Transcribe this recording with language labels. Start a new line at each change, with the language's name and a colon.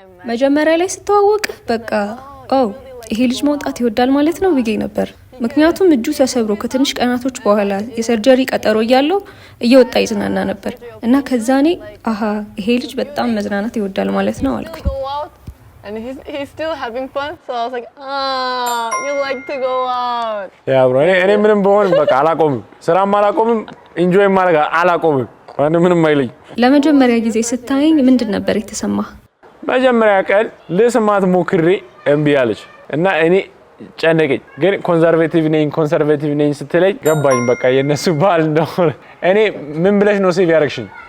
Amharic: መጀመሪያ ላይ ስተዋወቅ በቃ ይሄ ልጅ መውጣት ይወዳል ማለት ነው ብዬ ነበር። ምክንያቱም እጁ ተሰብሮ ከትንሽ ቀናቶች በኋላ የሰርጀሪ ቀጠሮ እያለው እየወጣ ይዝናና ነበር እና ከዛ እኔ ይሄ ልጅ በጣም መዝናናት ይወዳል ማለት ነው አልኩኝ።
English: And he's still having fun, so I was like, you like to go out. Yeah, bro.
Amharic: እኔ ምንም በሆን በቃ አላቆምም፣ ስራም አላቆምም፣ ኢንጆይ ማድረግ አላቆምም። ምንም አይለኝ። ለመጀመሪያ ጊዜ ስታየኝ ምንድን ነበር የተሰማህ? መጀመሪያ ቀን ልስማት ሞክሬ እምቢ አለች እና እኔ ጨነቀኝ። ግን ኮንሰርቬቲቭ ነኝ ስትለኝ ገባኝ በቃ የነሱ ባህል እንደሆነ። እኔ ምን ብለሽ ነው ሴቭ ያደረግሽኝ?